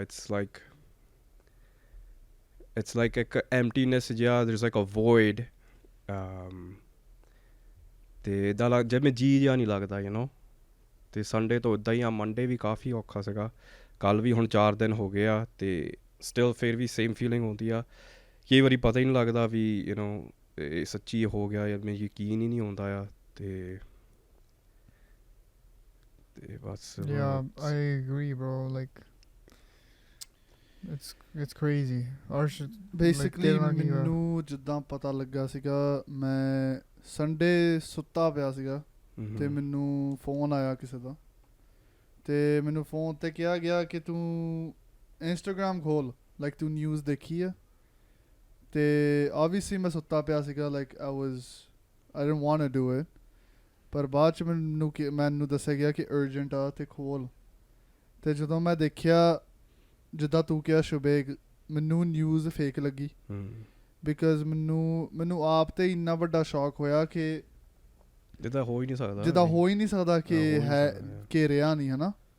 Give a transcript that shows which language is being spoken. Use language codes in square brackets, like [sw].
[pa] It's like ਇੱਕ ਐਮਟੀਨੈਸ ਜਿਹਾ [en] there's like a void [pa] ਅਤੇ ਇੱਦਾਂ ਜਿਵੇਂ ਜੀਅ ਜਿਹਾ ਨਹੀਂ ਲੱਗਦਾ ਅਤੇ ਸੰਡੇ ਤੋਂ ਇੱਦਾਂ ਹੀ ਆ. ਮੰਡੇ ਵੀ ਕਾਫੀ ਔਖਾ ਸੀਗਾ ਕੱਲ੍ਹ ਵੀ ਹੁਣ 4 ਦਿਨ ਹੋ ਗਏ ਆ ਅਤੇ ਸਟਿਲ ਫਿਰ ਵੀ ਸੇਮ ਫੀਲਿੰਗ ਹੁੰਦੀ ਆ. ਕਈ ਵਾਰੀ ਪਤਾ ਹੀ ਨਹੀਂ ਲੱਗਦਾ ਵੀ ਇਹ ਸੱਚੀ ਹੋ ਗਿਆ ਯਾਰ ਮੈਨੂੰ ਯਕੀਨ ਹੀ ਨਹੀਂ ਆਉਂਦਾ ਆ ਅਤੇ ਬਸ. [en] Yeah, I agree bro like it's crazy. [pa] Basically ਮੈਨੂੰ ਜਿੱਦਾਂ ਪਤਾ ਲੱਗਾ ਸੀਗਾ ਮੈਂ ਸੰਡੇ ਸੁੱਤਾ ਪਿਆ ਸੀਗਾ ਅਤੇ ਮੈਨੂੰ ਫੋਨ ਆਇਆ ਕਿਸੇ ਦਾ ਅਤੇ ਮੈਨੂੰ ਫੋਨ 'ਤੇ ਕਿਹਾ ਗਿਆ ਕਿ ਤੂੰ ਇੰਸਟਾਗ੍ਰਾਮ ਖੋਲ੍ਹ ਲਾਈਕ ਤੂੰ ਨਿਊਜ਼ ਦੇਖੀ ਆ ਅਤੇ ਓਬਵੀਅਸਲੀ ਮੈਂ ਸੁੱਤਾ ਪਿਆ ਸੀਗਾ like [en] I didn't want to do it [pa] ਪਰ ਬਾਅਦ 'ਚ ਮੈਨੂੰ ਦੱਸਿਆ ਗਿਆ ਕਿ ਅਰਜੈਂਟ ਆ ਅਤੇ ਖੋਲ੍ਹ ਅਤੇ ਜਦੋਂ ਮੈਂ ਦੇਖਿਆ ਜਿੱਦਾਂ ਤੂੰ ਕਿਹਾ ਸ਼ੁਬੇਗ ਮੈਨੂੰ ਨਿਊਜ਼ ਫੇਕ ਲੱਗੀ ਬਿਕਾਜ਼ ਮੈਨੂੰ ਆਪ 'ਤੇ ਇੰਨਾ ਵੱਡਾ ਸ਼ੌਕ ਹੋਇਆ ਕਿ ਜਿੱਦਾਂ ਹੋ ਹੀ ਨਹੀਂ ਸਕਦਾ ਕਿ ਹੈ ਕਿ ਰਿਹਾ ਨਹੀਂ ਹੈ ਨਾ.